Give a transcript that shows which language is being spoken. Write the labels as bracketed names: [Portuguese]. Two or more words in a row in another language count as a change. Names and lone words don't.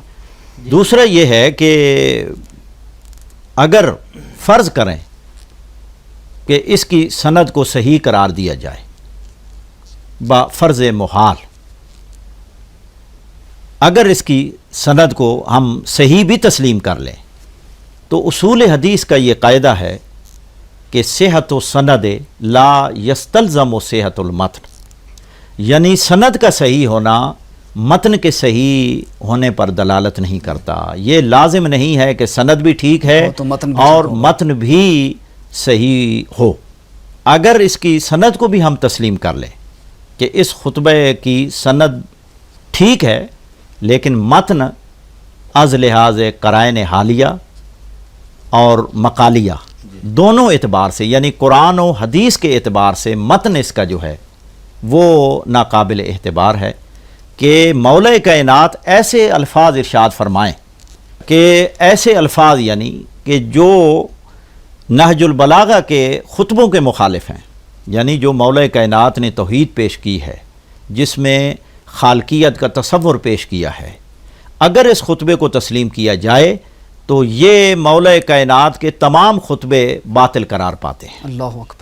[Urdu] دوسرا یہ ہے کہ اگر فرض کریں کہ اس کی سند کو صحیح قرار دیا جائے با فرض محال، اگر اس کی سند کو ہم صحیح بھی تسلیم کر لیں تو اصول حدیث کا یہ قاعدہ ہے کہ صحت و سند [Arabic] لا یستلزم صحت المتن، [Urdu] یعنی سند کا صحیح ہونا متن کے صحیح ہونے پر دلالت نہیں کرتا۔ یہ لازم نہیں ہے کہ سند بھی ٹھیک ہے اور متن بھی صحیح ہو۔ اگر اس کی سند کو بھی ہم تسلیم کر لیں کہ اس خطبے کی سند ٹھیک ہے لیکن متن از لحاظ قرائن حالیہ اور مقالیہ دونوں اعتبار سے، یعنی قرآن و حدیث کے اعتبار سے متن اس کا جو ہے وہ ناقابل اعتبار ہے، کہ مولا کائنات ایسے الفاظ ارشاد فرمائیں کہ ایسے الفاظ یعنی کہ جو نہج البلاغہ کے خطبوں کے مخالف ہیں، یعنی جو مولا کائنات نے توحید پیش کی ہے، جس میں خالقیت کا تصور پیش کیا ہے، اگر اس خطبے کو تسلیم کیا جائے تو یہ مولا کائنات کے تمام خطبے باطل قرار پاتے ہیں۔